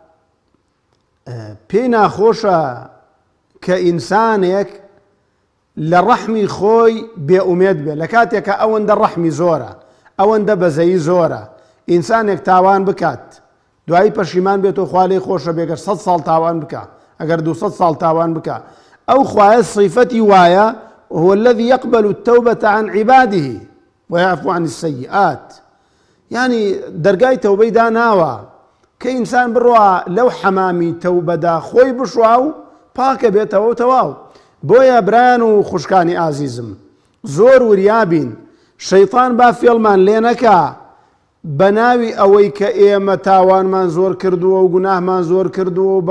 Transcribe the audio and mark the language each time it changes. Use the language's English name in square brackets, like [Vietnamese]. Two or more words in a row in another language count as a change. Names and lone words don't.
[Central Kurdish] پێی ناخۆشە کە ئینسانێک لە ڕەحمی خۆی بێئومێد بێت لە کاتێکە ئەوەندە ڕەحمی زۆرە ئەوەندە بەزەیی زۆرە ئینسانێک تاوان بکات دوایی پەشیمان بێتەوە خوا لێی خۆشە بێگەر 100 ساڵ تاوان بکە ئەگەر 200 ساڵ تاوان بکە ئەو خوایە صیفەتی وایە [Arabic] وهو الذي يقبل التوبة عن عباده ويعفو عن السيئات [Central Kurdish] يعني دەرگای تەوبەی داناوە کە ئینسان بڕوا لەو حەمامی تەوبەدا خۆی بشوا و پاکە بێتەوە و تەواو بۆیە برایان و خوشکانی ئازیزم زۆر وریابین شەیطان با فێڵمان لێ نەکا بە ناوی ئەوەی کە ئێمە تاوانمان زۆر کردووە و گوناهمان زۆر کردووە و